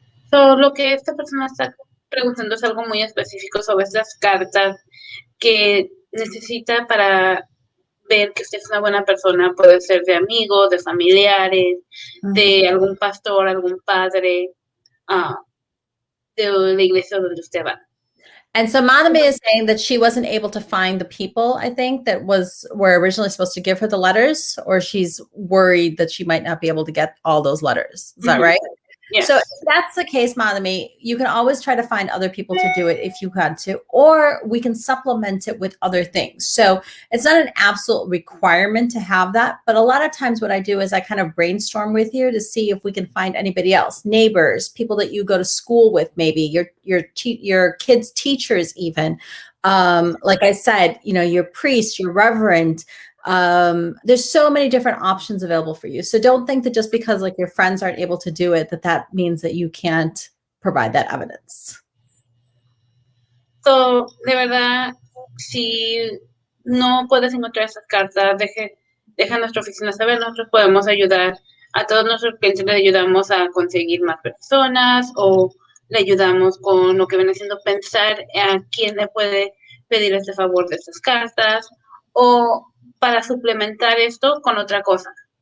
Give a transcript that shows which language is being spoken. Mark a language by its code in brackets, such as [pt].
[es] So, lo que esta persona está preguntando es algo muy específico sobre estas cartas que necesita para ver que usted es una buena persona. Puede ser de amigos, de familiares, de algún pastor, algún padre, de la iglesia donde usted va. [en] And so Madame is saying that she wasn't able to find the people, I think, that were originally supposed to give her the letters, or she's worried that she might not be able to get all those letters. Is that right? Yes. So if that's the case, Madami, you can always try to find other people to do it if you had to, or we can supplement it with other things. So it's not an absolute requirement to have that, but a lot of times what I do is I kind of brainstorm with you to see if we can find anybody else, neighbors, people that you go to school with, maybe your kids' teachers, even. Like I said, your priest, your reverend. There's so many different options available for you. So don't think that just because like your friends aren't able to do it, that means that you can't provide that evidence. [es] So, de verdad, si no puedes encontrar esas cartas, deja a nuestra oficina saber, nosotros podemos ayudar a todos nuestros clientes, le ayudamos a conseguir más personas o le ayudamos con lo que viene siendo pensar a quién le puede pedir este favor de estas cartas o para suplementar esto con otra cosa.